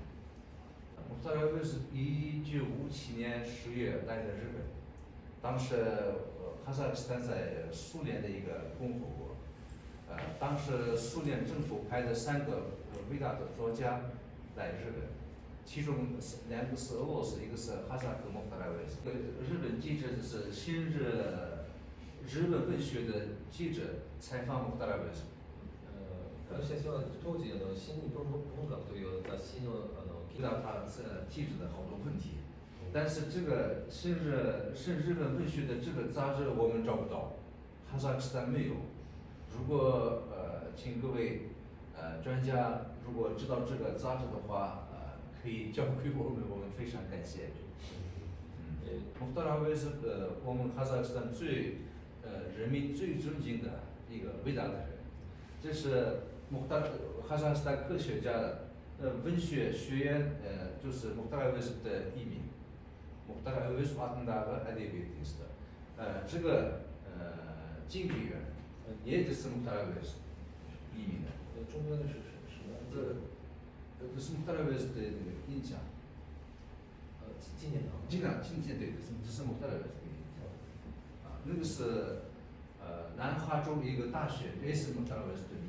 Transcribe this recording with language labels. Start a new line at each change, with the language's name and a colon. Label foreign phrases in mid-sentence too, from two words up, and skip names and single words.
Chinese: 穆赫塔拉维斯1957年10月来的日本，当时哈萨克斯坦在苏联的一个共和国，当时苏联政府派了3个伟大的作家来日本，其中2个是俄罗斯，一个是哈萨克穆赫塔拉维斯。日本记者就是新日本文学的记者采访穆赫塔拉维斯。
Japanese: 私たちは当時新日本文学という雑誌の
Chinese: 知道他记者的好多问题，但是这个新日本文学的这个杂志我们找不到，哈萨克斯坦没有。如果请各位专家如果知道这个杂志的话，可以交给我们，我们非常感谢。穆赫塔拉维是我们哈萨克斯坦人民最尊敬的一个伟大的人，这是哈萨克斯坦科学家的文学学院就是穆赫塔拉维斯的译名，穆赫塔拉维斯
Kazakh: атындағы әдебиет институты，
Chinese: 这个经济院也就是穆赫塔拉维斯译名的。中间的是什么？这是穆赫塔拉维斯的那个印象。纪念堂。对，这是穆赫塔拉维斯的印象。那个是南哈州一个大学，也是穆赫塔拉维斯的名。